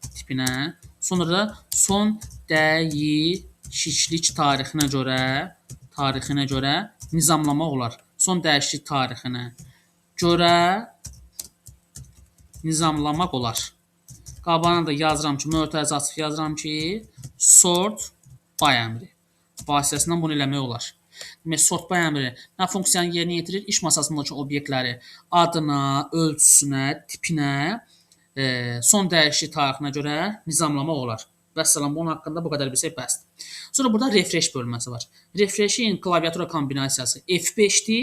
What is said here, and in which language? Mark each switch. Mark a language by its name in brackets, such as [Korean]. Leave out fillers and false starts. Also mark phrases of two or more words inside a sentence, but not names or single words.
[Azerbaijani] Sonra da son dəyişiklik dəyişiklik tarixinə görə nizamlamaq olar. Son dəyişiklik tarixinə görə nizamlamaq olar. Qabağına da yazıram ki, mötərizə açıq yazıram ki, [English] sort by [Azerbaijani] əmri vasitəsilə bunu eləmək olar. Demək, [English] sort by [Azerbaijani] əmri nə funksiyanı yerinə yetirir? İş masasındakı obyektləri adına, ölçüsünə, tipinə, son dəyişiklik tarixinə görə nizamlamaq olar. Vəssalam, bunun haqqında bu qədər bilsək bəsdir. Sonra burada refresh bölməsi var. Refreshin klaviatura kombinasiyası F5-dir.